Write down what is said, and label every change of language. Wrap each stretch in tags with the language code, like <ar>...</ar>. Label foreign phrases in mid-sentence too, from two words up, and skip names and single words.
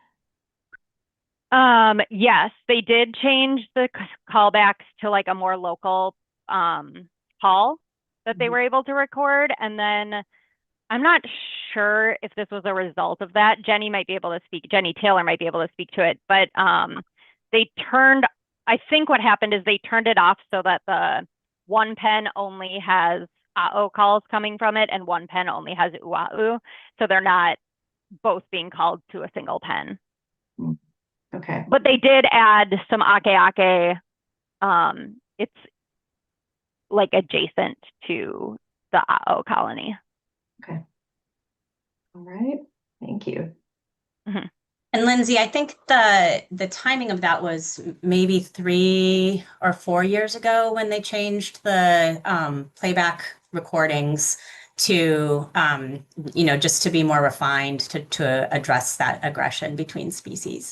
<en>Yes, they did change the callbacks to like a more local call that they were able to record. And then I'm not sure if this was a result of that. Jenny Taylor might be able to speak to it, but I think what happened is they turned it off so that the one pen only has aeʻo calls coming from it and one pen only has uʻaʻu. So they're not both being called to a single pen. Okay. But they did add some ʻakēʻakē. It's like adjacent to the aeʻo colony. Okay. All right. Thank you. Mm-hmm. And Lindsay, I think the timing of that was maybe 3 or 4 years ago when they changed the playback recordings to, just to be more refined to address that aggression between species.</en>